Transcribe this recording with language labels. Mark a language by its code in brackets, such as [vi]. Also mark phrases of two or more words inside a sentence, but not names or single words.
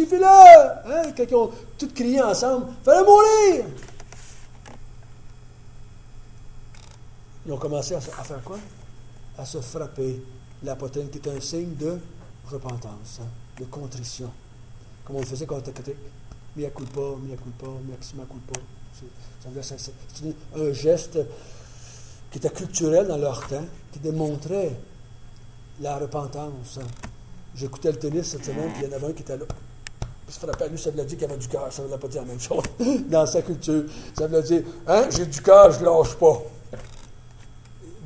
[fr] » Hein? Quand ils ont tous crié ensemble « Fais-le mourir! » Ils ont commencé à faire quoi? À se frapper la poitrine, qui est un signe de repentance, hein, de contrition. Comme on le faisait quand on était catholique. [la] Mea culpa, mea culpa, maxima culpa. [fr] C'est un geste qui était culturel dans leur temps, qui démontrait la repentance. J'écoutais le tennis cette semaine, puis il y en avait un qui était là. Il se frappait à lui, ça voulait dire qu'il avait du cœur. Ça ne voulait pas dire la même chose dans sa culture. Ça voulait dire, hein, j'ai du cœur, je ne lâche pas.